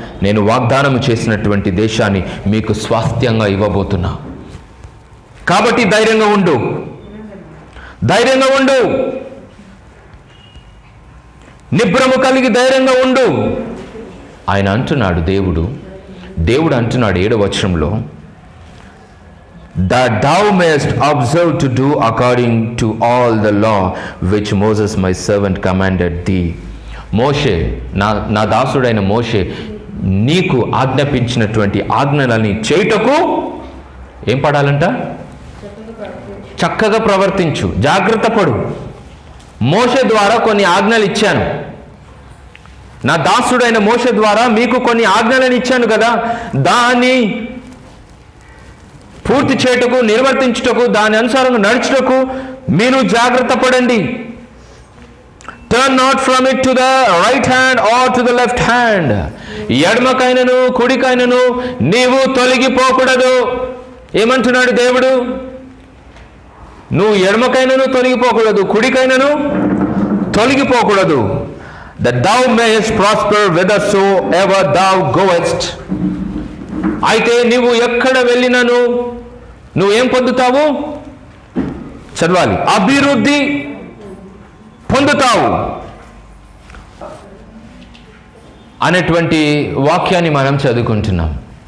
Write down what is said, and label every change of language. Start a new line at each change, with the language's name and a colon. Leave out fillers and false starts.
Telugu: నేను వాగ్దానం చేసినటువంటి దేశాన్ని మీకు స్వాస్థ్యంగా ఇవ్వబోతున్నా. కాబట్టి ధైర్యంగా ఉండు, ధైర్యంగా ఉండు, నిబ్రము కలిగి ధైర్యంగా ఉండు ఆయన అంటున్నాడు. దేవుడు అంటున్నాడు 7వ వచనంలో,
English: that thou mayest observe to do according to all the law which Moses my servant commanded thee.
Telugu: మోషే, నా దాసుడైన మోషే నీకు ఆజ్ఞాపించినటువంటి ఆజ్ఞలని చేయుటకు ఏం పడాలంట? చక్కగా ప్రవర్తించు, జాగ్రత్త పడు. మోషే ద్వారా కొన్ని ఆజ్ఞలు ఇచ్చాను, నా దాసుడైన మోషే ద్వారా మీకు కొన్ని ఆజ్ఞలను ఇచ్చాను కదా, దాన్ని పూర్తి చేయుటకు, నిర్వర్తించుటకు, దాని అనుసారంగా నడుచుటకు మీరు జాగ్రత్త పడండి.
English: Turn not from it to the right hand or to the left hand.
Telugu: ఎడమకైనను కుడికైనను నీవు తొలగిపోకూడదు. ఏమంటున్నాడు దేవుడు? నువ్వు ఎడమకైనను తొలగిపోకూడదు, కుడికైనను తొలగిపోకూడదు.
English: that thou mayest prosper whithersoever thou goest.
Telugu: అయితే నీవు ఎక్కడ వెళ్ళినను నువ్వేం పొందుతావు? చదవాలి, అభివృద్ధి పొందుతావు అనేటువంటి వాక్యాన్ని మనం చదువుకుంటున్నాం.